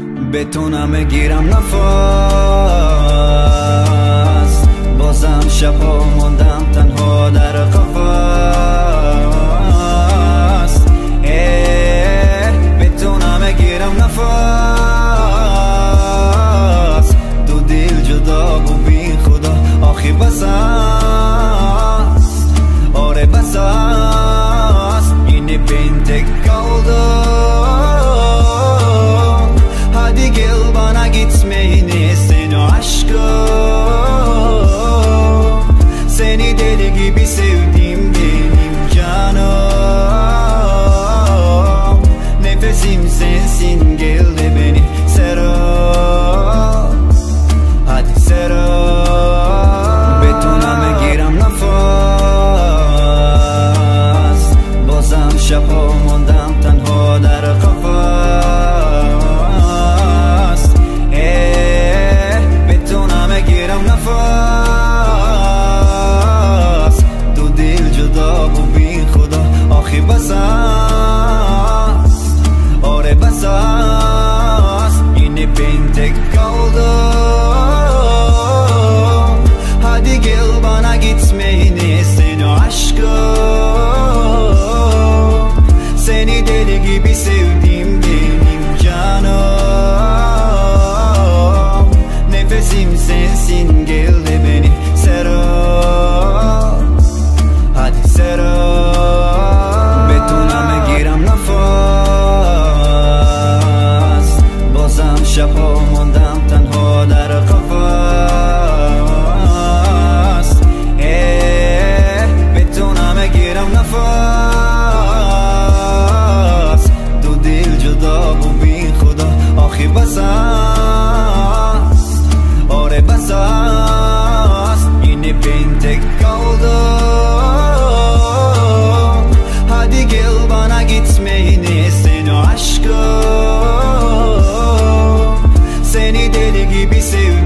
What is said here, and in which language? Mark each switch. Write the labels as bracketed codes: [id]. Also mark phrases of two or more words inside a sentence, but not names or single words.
[fa] بتونم بگیرم نفس، بازم شبها موندم تنها در قفس. بتونم بگیرم نفس، دو دل جدا و بی خدا آخی بس است. آره بس است، [tr] yine ben tek kaldım. Hadi gel bana gitmeyini seni aşkım. Seni deli gibi sevdim benim canım. Nefesim sensin, gel de beni sarıl. Hadi sarıl. [fa] Betonam بگیرم نفس، بازم شبها موندم تنها در قفس. بتونم بگیرم نفس، دو دل جدا و بی خدا آخی بس است. آره بس است، [tr] yine ben tek kaldım. Hadi gel bana gitmeyini seni aşkım. Seni deli gibi sevdim benim canım. Nefesim sensin, gel de beni sarıl. Hadi sarıl. [fa] Betonam بگیرم نفس، بازم شبها موندم تنها در قفس. بتونم بگیرم نفس، دو دل جدا و بی خدا آخی بس است. آره بس است، [tr] yine ben tek kaldım. Hadi gel bana gitmeyini seni aşkım. Seni deli gibi sevdim